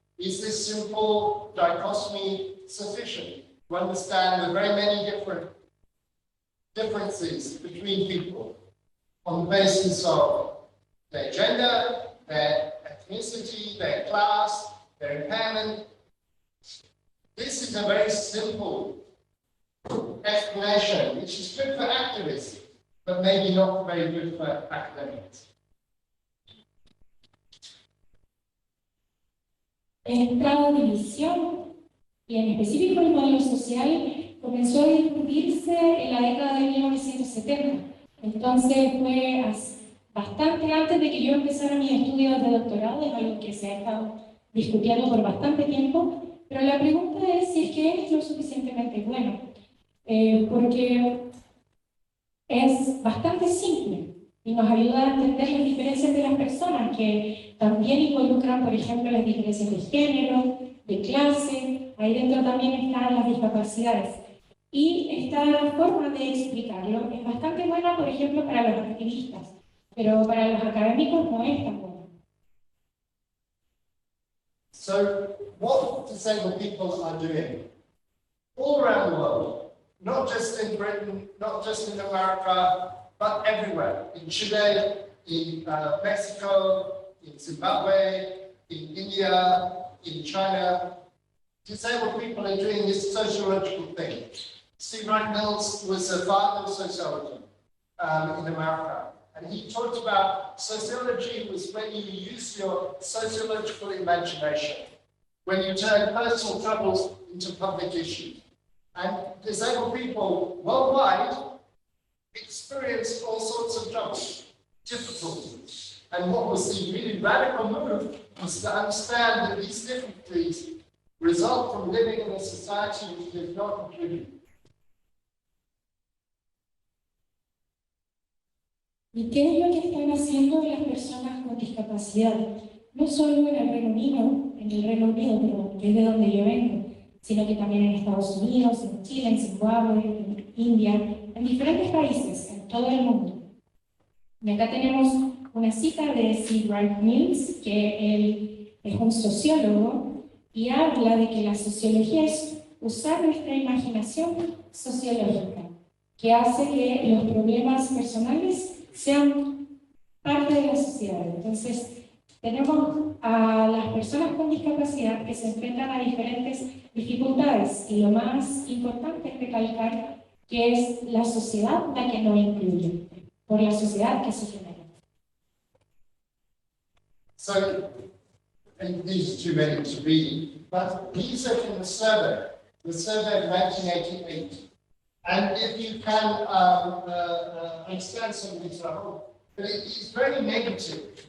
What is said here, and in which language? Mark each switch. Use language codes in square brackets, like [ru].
[en] Is this simple dichotomy sufficient to understand the very many differences between people on the basis of their gender, their ethnicity, their class, their impairment? This is a very simple explanation, which is good for activists, but maybe not very good for academics. [es] Esta división, y en específico el modelo social, comenzó a discutirse en la década de 1970. Entonces fue bastante antes de que yo empezara mis estudios de doctorado, es algo que se ha estado discutiendo por bastante tiempo, pero la pregunta es si es que es lo suficientemente bueno, porque es bastante simple y nos ayuda a entender las diferencias de las personas que también involucran, por ejemplo, las diferencias de género, de clase, ahí dentro también están las discapacidades. Y esta forma de explicarlo es bastante buena, por ejemplo, para los activistas, pero para los académicos no es tan buena. [en] So, what disabled people are doing all around the world, not just in Britain, not just in America, but everywhere, in Chile, in Mexico, in Zimbabwe, in India, in China. Disabled people are doing this sociological thing. C. Wright Mills was a father of sociology in America. And he talked about sociology was when you use your sociological imagination, when you turn personal troubles into public issues. And disabled people worldwide experienced all sorts of troubles, difficulties. And what was the really radical move was to understand that these difficulties result from living in a society which does not include you. [es] ¿Y qué es lo que están haciendo las personas con discapacidad? No solo en el Reino Unido, pero que es de donde yo vengo, sino que también en Estados Unidos, en Chile, en Zimbabue, en India, en diferentes países, en todo el mundo. Y acá tenemos una cita de C. Wright Mills, que él es un sociólogo, y habla de que la sociología es usar nuestra imaginación sociológica, que hace que los problemas personales sean parte de la sociedad. Entonces, tenemos a las personas con discapacidad que se enfrentan a diferentes dificultades, y lo más importante es recalcar que es la sociedad la que no incluye, por la sociedad que se genera. [en] So, and these are too many to read, but these are from the survey of 1988. And if you can understand some of these, I hope, but it is very negative.